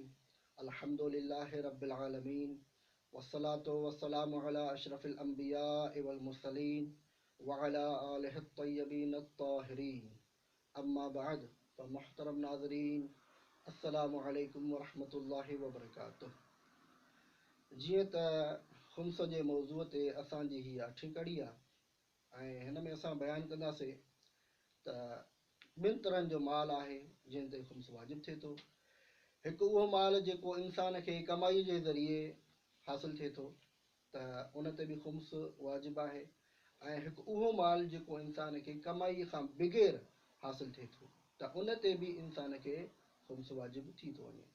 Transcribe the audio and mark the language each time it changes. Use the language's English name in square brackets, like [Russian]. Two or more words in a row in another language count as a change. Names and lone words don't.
[Arabic] الحمد لله رب العالمين، والصلاة والسلام على أشرف الأنبياء والمرسلين وعلى آله الطيبين الطاهرين. أما بعد، فمحترم ناظرين، السلام عليكم ورحمة الله وبركاته. [Sindhi] जीअं त ख़ुम्स जे मौज़ूअ ते असांजी हीअ 8वीं कड़ी आहे ऐं हिन में असां बयानु कंदासीं त ॿिनि तरहनि जो माल आहे जंहिं ते ख़ुम्स वाजिबु थिए थो। हिकु उहो माल जेको इंसान खे कमाई जे ज़रिए हासिलु थिए थो त उन ते बि ख़ुम्स वाजिबु आहे, ऐं हिकु उहो माल जेको इंसान खे कमाई खां बग़ैर हासिलु थिए थो त उन ते बि इंसान खे ख़ुम्स वाजिबु थी थो वञे।